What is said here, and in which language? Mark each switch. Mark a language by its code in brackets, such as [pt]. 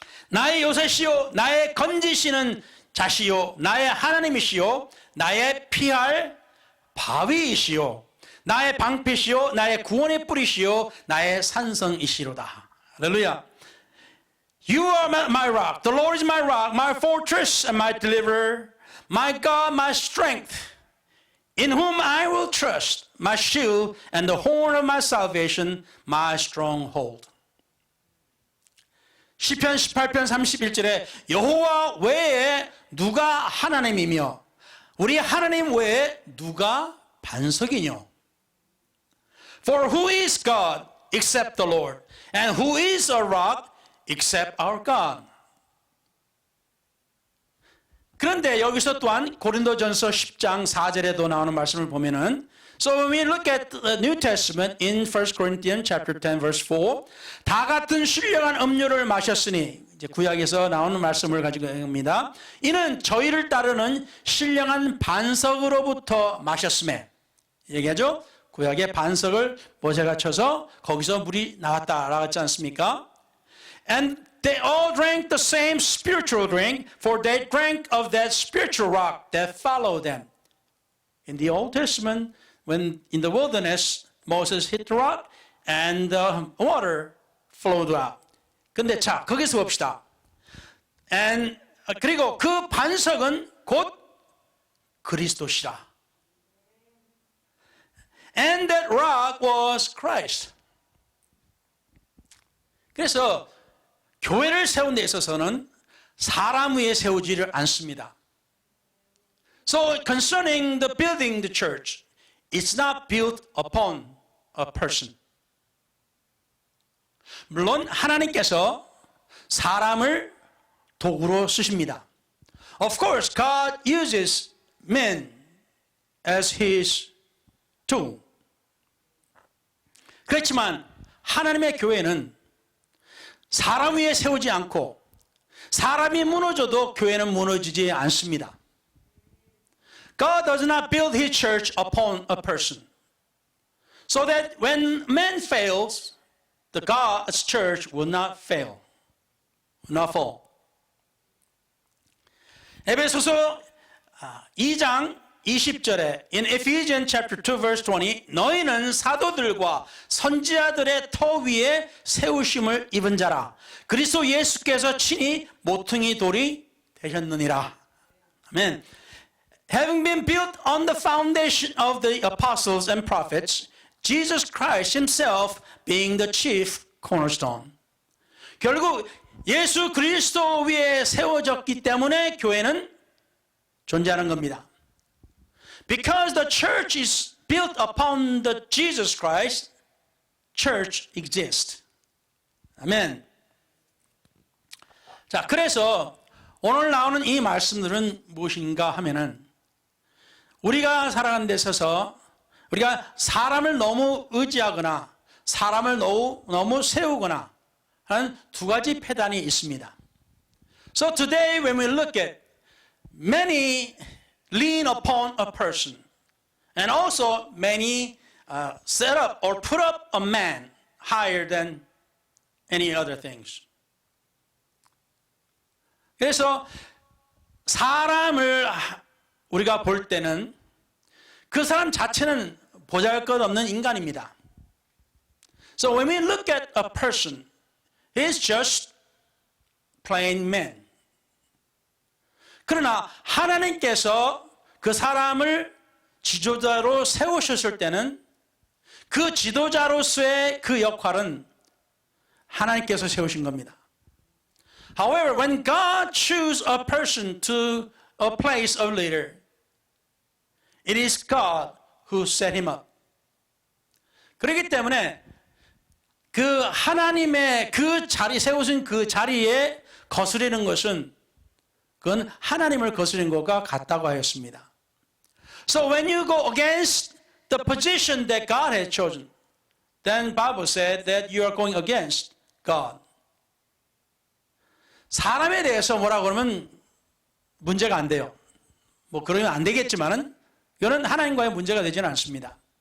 [ko] 나의 요새시오, 나의 건지시는 자시오, 나의 하나님이시오, 나의 피할 바위이시오, 나의 방패시오, 나의 구원의 뿌리시오, 나의 산성이시로다. 할렐루야. [en] You are my rock. The Lord is my rock, my fortress and my deliverer, my God, my strength, in whom I will trust, my shield and the horn of my salvation, my stronghold. [ko] 시편 18편 31절에 여호와 외에 누가 하나님이며 우리 하나님 외에 누가 반석이뇨? [en] For who is God except the Lord? And who is a rock except our God. [ko] 그런데 여기서 또한 고린도전서 10장 4절에도 나오는 말씀을 보면은 [en] So when we look at the New Testament in 1 Corinthians chapter 10 verse 4 [ko] 다 같은 신령한 음료를 마셨으니 이제 구약에서 나오는 말씀을 가지고 있습니다. 이는 저희를 따르는 신령한 반석으로부터 마셨음에 얘기하죠. 구약의 반석을 모세가 쳐서 거기서 물이 나왔다라고 했지 않습니까? [en] And they all drank the same spiritual drink, for they drank of that spiritual rock that followed them. In the Old Testament, when in the wilderness, Moses hit the rock and the water flowed out. [ko] 근데 자, 거기서 봅시다. And 그리고 그 반석은 곧 그리스도시라. [en] And that rock was Christ. [ko] 그래서 교회를 세운 데 있어서는 사람 위에 세우지를 않습니다. [en] So concerning the building the church, it's not built upon a person. [ko] 물론 하나님께서 사람을 도구로 쓰십니다. [en] Of course, God uses men as His tool. [ko] 그렇지만 하나님의 교회는 사람 위에 세우지 않고 사람이 무너져도 교회는 무너지지 않습니다. [en] God does not build His church upon a person. So that when man fails, the God's church will not fail, will not fall. [ko] 에베소서 2장 20절에 [en] in Ephesians chapter 2 verse 20 [ko] 너희는 사도들과 선지자들의 터 위에 세우심을 입은 자라 그리스도 예수께서 친히 모퉁이 돌이 되셨느니라. 아멘. [en] Having been built on the foundation of the apostles and prophets, Jesus Christ himself being the chief cornerstone. [ko] 결국 예수 그리스도 위에 세워졌기 때문에 교회는 존재하는 겁니다. [en] Because the church is built upon the Jesus Christ, church exists. [ko] 아멘. 자, 그래서 오늘 나오는 이 말씀들은 무엇인가 하면은 우리가 살아가는 데 있어서 우리가 사람을 너무 의지하거나 사람을 너무 세우거나 하는 두 가지 패단이 있습니다. [en] So today when we look at many lean upon a person and also many set up or put up a man higher than any other things. [ko] 그래서 사람을 우리가 볼 때는 그 사람 자체는 보잘것없는 인간입니다. [en] So when we look at a person, he's just plain man. [ko] 그러나 하나님께서 그 사람을 지도자로 세우셨을 때는 그 지도자로서의 그 역할은 하나님께서 세우신 겁니다. [en] However, when God chooses a person to a place of leader, it is God who set him up. [ko] 그렇기 때문에 그 하나님의 그 자리 세우신 그 자리에 거스르는 것은 그건 하나님을 거스르는 것과 같다고 하였습니다. [en] So when you go against the position that God has chosen, then Bible said that you are going against God. [ko] 사람에 대해서 뭐라고 그러면 문제가 안 돼요. 뭐 그러면 안 되겠지만은 이거는 하나님과의 문제가 되지는 않습니다.